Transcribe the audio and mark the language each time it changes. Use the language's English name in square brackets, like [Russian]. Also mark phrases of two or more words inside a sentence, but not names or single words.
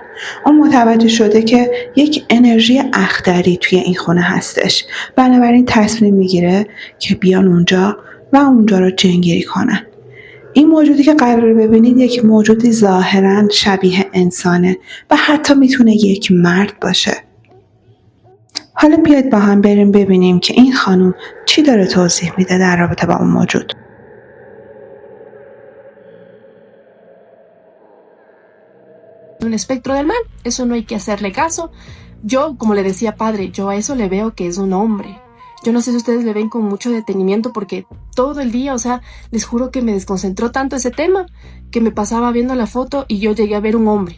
[Persian] اون متوجه شده که یک انرژی اخضری توی این خونه هستش، بنابراین تصمیم میگیره که بیان اونجا و اونجا رو جنگیری کنن. این موجودی که قراره ببینید یک موجودی ظاهراً شبیه انسانه و حتی میتونه یک مرد باشه. حالا بیاید با هم بریم ببینیم که این خانم چی داره توضیح میده در رابطه با اون موجود. [Spanish] Un espectro del mal, eso no hay que hacerle caso. Yo, como le decía padre, yo a eso le veo que es un hombre. Yo no sé si ustedes le ven con mucho detenimiento porque todo el día, o sea, les juro que me desconcentró tanto ese tema que me pasaba viendo la foto y yo llegué a ver un hombre.